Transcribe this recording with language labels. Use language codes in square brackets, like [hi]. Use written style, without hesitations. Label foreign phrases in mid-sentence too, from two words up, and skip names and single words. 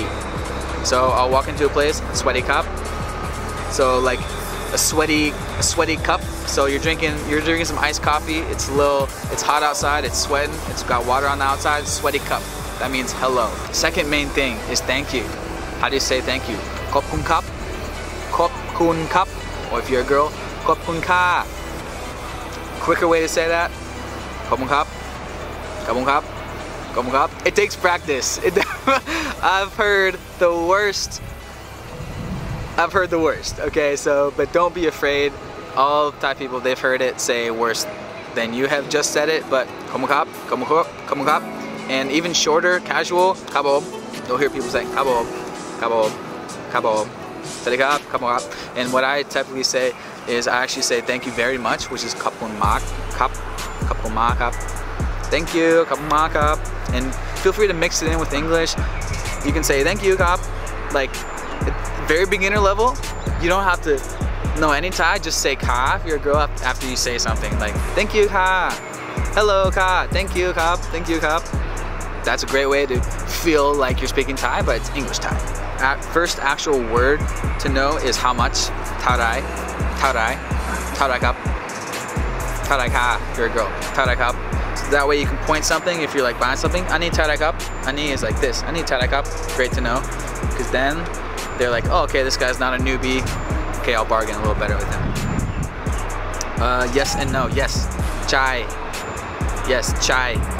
[en] So I'll walk into a place, sweaty cup. So like a sweaty cup. So you're drinking some iced coffee. It's hot outside. It's sweating. It's got water on the outside. Sweaty cup. That means hello. Second main thing is thank you. How do you say thank you? [th] ขอบคุณครับ ขอบคุณครับ. [en] Or if you're a girl, [th] ขอบคุณค่ะ. [en] Quicker way to say that, [th] ขอบคุณครับ ขอบคุณครับ. ขอบคุณครับ. [en] It takes practice. I've heard the worst. Okay, so, but don't be afraid. All Thai people, they've heard it say worse than you have just said it, but [th] ขอบคุณครับ ขอบคุณครับ ขอบคุณครับ. [en] And even shorter, casual, kabob. You'll hear people say [th] ขอบคับ ขอบคับ ขอบคับ. [en] And what I typically say is I actually say thank you very much, which is [th] ขอบคุณครับ ขอบคุณครับ. [en] Thank you, [th] ขอบคุณครับ. [en] And feel free to mix it in with English. You can say thank you, Kap. Like very beginner level. You don't have to know any Thai. Just say Ka if you're a girl after you say something like thank you, Ka. Hello, Ka. Thank you, Kap. Thank you, Kap. That's a great way to feel like you're speaking Thai, but it's English Thai. First actual word to know is how much. [th] เท่าไหร่ เท่าไหร่ เท่าไหร่ครับ เท่าไหร่คะ. [en] If you're a girl, [th] เท่าไหร่ครับ. [en] So that way you can point something if you're like buying something. I need [th] เท่าไหร่ครับ. [en] Ani is like this. I need [th] เท่าไหร่ครับ. [en] Great to know, because then they're like, oh, okay, this guy's not a newbie. Okay, I'll bargain a little better with him. Yes and no. Yes, chai. Yes, chai.